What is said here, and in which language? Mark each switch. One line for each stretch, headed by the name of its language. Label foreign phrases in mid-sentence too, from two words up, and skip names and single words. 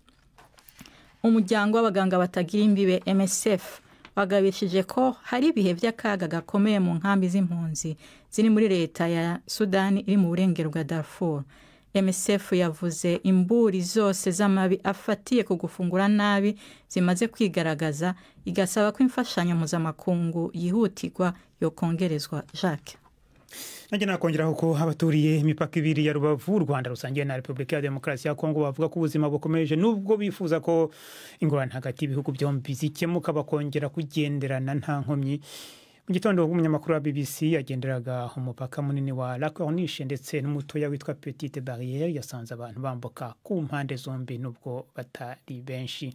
Rundi: Umuryango w'abaganga batagira imbibe MSF bagabishije ko hari ibihe by'akaga gakomeye mu nkambi z'impunzi ziri muri leta ya Sudani iri mu burengero bwa Darfur. MSF yavuze imburi zose z'amabi afatiye ku gufungura nabi zimaze kwigaragaza, igasaba ko imfashanyo mpuzamakungu yihutirwa yo kongerezwa. Jacques.
Kinyarwanda: nanjye nakongeraho ko abaturiye imipaka ibiri ya Rubavu u Rwanda rusangiye na Repubulika ya Demokarasi ya Kongo bavuga ko ubuzima bukomeje nubwo bifuza ko ingorane hagati y'ibihugu byombi zikemuka bakongera kugenderana nta nkomyi. Mu gitondo umunyamakuru wa BBC yagenderaga umupaka munini wa La Corniche ndetse n'umutoya witwa Petite Barrière yasanze abantu bambuka ku mpande zombi nubwo batari benshi.